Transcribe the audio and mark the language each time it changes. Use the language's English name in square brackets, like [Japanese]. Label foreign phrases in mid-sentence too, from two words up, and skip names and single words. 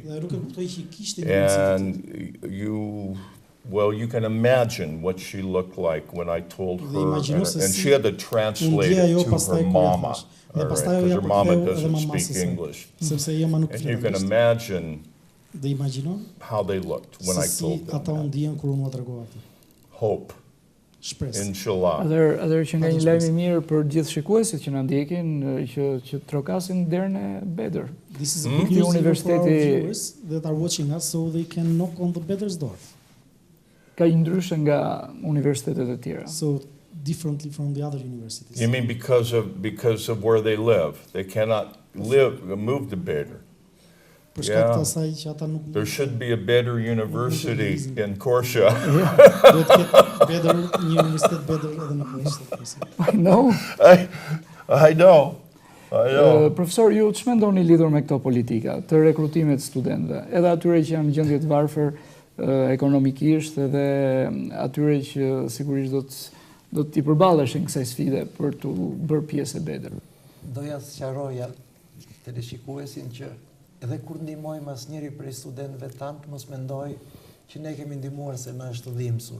[English] And you can imagine what she looked like when I told her, and she had to translate it to her mama, because her mama doesn't speak English. And you can imagine how they looked when I told them that. Hope. [Albanian] Shpresë. Inshallah. Atëherë që nga një lajm i mirë për gjithë shikuesit që na ndjekin, që trokasin derën e Beder. [English] This is a good news even for our viewers that are watching us, so they can knock on the Beder's door. [Albanian] Ka një ndryshe nga universitetet e tjera. [English] So differently from the other universities. You mean because of where they live? They cannot move to Beder. Yeah. There should be a better university in Korsha. I know. I know. [Albanian] Profesor, ju ç'më mendoni lidhur me këto politika të rekrutimit studentëve, edhe atyre që janë në gjendje të varfër ekonomikisht, edhe atyre që sigurisht do t'i përballeshin kësaj sfide për të bërë pjesë e Beder. Doja të sqaroja teleshikuesin që edhe kur ndihmojmë asnjëri prej studentëve tanë, mos mendoj që ne kemi ndihmuar se na është dhimbsur.